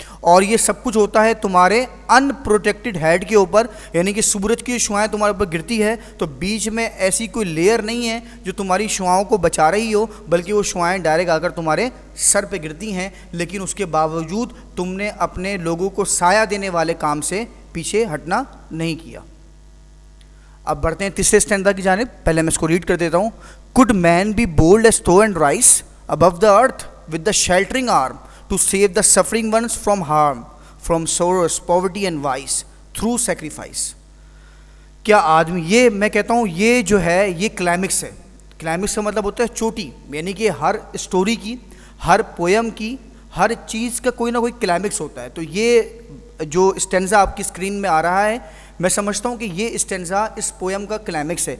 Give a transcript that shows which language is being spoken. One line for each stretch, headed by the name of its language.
Urdu: اور یہ سب کچھ ہوتا ہے تمہارے ان پروٹیکٹڈ ہیڈ کے اوپر, یعنی کہ سورج کی شعاعیں تمہارے اوپر گرتی ہے تو بیچ میں ایسی کوئی لیئر نہیں ہے جو تمہاری شعاؤں کو بچا رہی ہو, بلکہ وہ شعاعیں ڈائریکٹ آ کر تمہارے سر پہ گرتی ہیں. لیکن اس کے باوجود تم نے اپنے لوگوں کو سایہ دینے والے کام سے پیچھے ہٹنا نہیں کیا. اب بڑھتے ہیں تیسرے اسٹینزا کی جانب. پہلے میں اس کو ریڈ کر دیتا ہوں.
English: Could man be bold as though and rise above the earth with the sheltering arm to save the suffering ones from harm, from sorrows, poverty and vice through sacrifice.
Urdu: کیا آدمی, یہ میں کہتا ہوں یہ جو ہے یہ کلائمیکس ہے. کلائمیکس کا مطلب ہوتا ہے چوٹی, یعنی کہ ہر اسٹوری کی, ہر پویم کی, ہر چیز کا کوئی نہ کوئی کلائمیکس ہوتا ہے. تو یہ جو اسٹینزا آپ کی اسکرین میں آ رہا ہے, میں سمجھتا ہوں کہ یہ اسٹینزا اس پویم کا کلائمیکس ہے.